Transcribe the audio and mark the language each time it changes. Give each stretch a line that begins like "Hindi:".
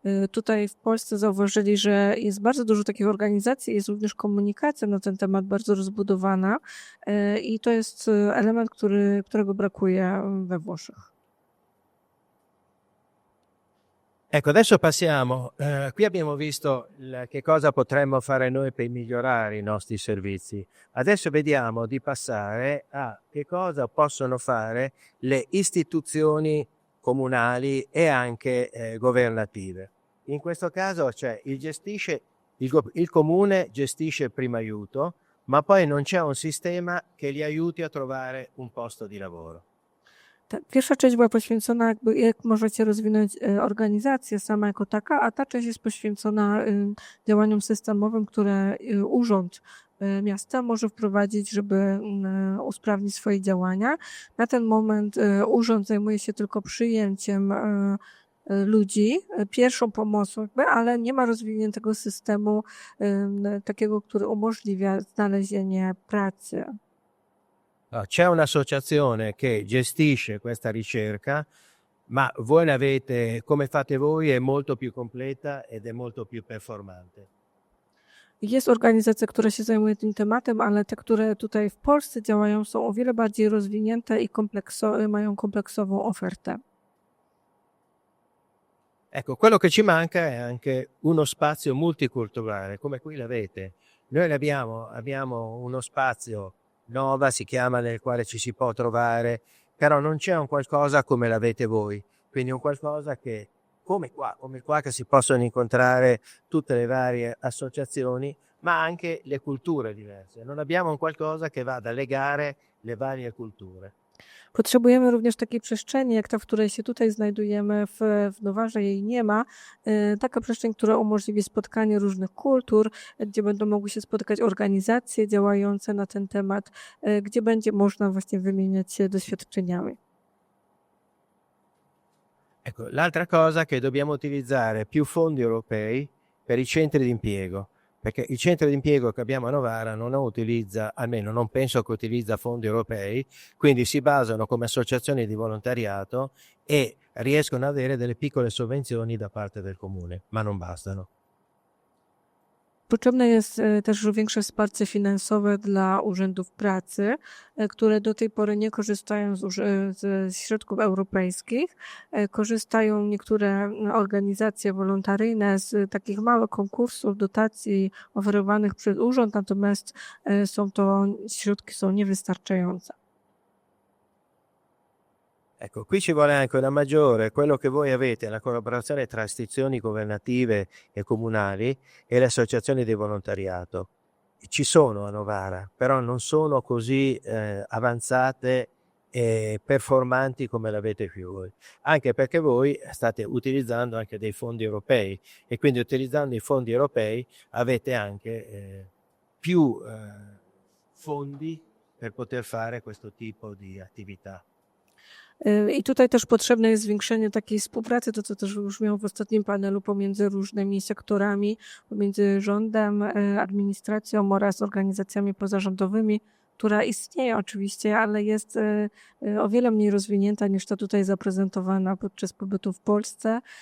Polish: Tutaj w Polsce zauważyli, że jest bardzo dużo takich organizacji, jest również komunikacja na ten temat bardzo rozbudowana i to jest element, którego brakuje we Włoszech.
Italian: Ecco, adesso passiamo. Qui abbiamo visto che cosa potremmo fare noi per migliorare i nostri servizi. Adesso vediamo di passare a che cosa possono fare le istituzioni comunali e anche governative. In questo caso il comune gestisce il primo aiuto, ma poi non c'è un sistema che li aiuti a trovare un posto di lavoro.
Polish: Ta pierwsza część była poświęcona jakby jak możecie rozwinąć organizację sama jako taka, a ta część jest poświęcona działaniom systemowym, które urząd miasta może wprowadzić, żeby usprawnić swoje działania. Na ten moment urząd zajmuje się tylko przyjęciem ludzi, pierwszą pomocą, ale nie ma rozwiniętego systemu takiego, który umożliwia znalezienie pracy.
Italian: C'è un'associazione che gestisce questa ricerca, ma voi l'avete, come fate voi, è molto più completa ed è molto più performante.
Polish: Jest organizacja, która się zajmuje tym tematem, ale te, które tutaj w Polsce działają, są o wiele bardziej rozwinięte i mają kompleksową ofertę.
Italian: Ecco, quello che ci manca è anche uno spazio multiculturale, come qui l'avete. Noi abbiamo uno spazio, Nova si chiama, nel quale ci si può trovare, però non c'è un qualcosa come l'avete voi, quindi un qualcosa che, come qua che si possono incontrare tutte le varie associazioni, ma anche le culture diverse. Non abbiamo un qualcosa che vada a legare le varie culture.
Polish: Potrzebujemy również takiej przestrzeni, jak ta, w której się tutaj znajdujemy, w Nowarze jej nie ma. Taka przestrzeń, która umożliwi spotkanie różnych kultur, gdzie będą mogły się spotykać organizacje działające na ten temat, gdzie będzie można właśnie wymieniać się doświadczeniami.
Italian: Ecco, l'altra cosa che dobbiamo utilizzare più fondi europei per i centri d'impiego, perché il centro d'impiego che abbiamo a Novara non utilizza, almeno non penso che utilizza fondi europei, quindi si basano come associazioni di volontariato e riescono ad avere delle piccole sovvenzioni da parte del comune, ma non bastano.
Polish: Potrzebne jest też większe wsparcie finansowe dla urzędów pracy, które do tej pory nie korzystają z środków europejskich. Korzystają niektóre organizacje wolontaryjne z takich małych konkursów, dotacji oferowanych przez urząd, natomiast środki są niewystarczające.
Italian: Ecco, qui ci vuole anche una maggiore, quello che voi avete, la collaborazione tra istituzioni governative e comunali e le associazioni di volontariato. Ci sono a Novara, però non sono così avanzate e performanti come l'avete più voi, anche perché voi state utilizzando anche dei fondi europei e quindi utilizzando i fondi europei avete anche più fondi per poter fare questo tipo di attività.
Polish: I tutaj też potrzebne jest zwiększenie takiej współpracy, to co też już miał w ostatnim panelu, pomiędzy różnymi sektorami, pomiędzy rządem, administracją oraz organizacjami pozarządowymi, która istnieje oczywiście, ale jest o wiele mniej rozwinięta niż ta tutaj zaprezentowana podczas pobytu w Polsce.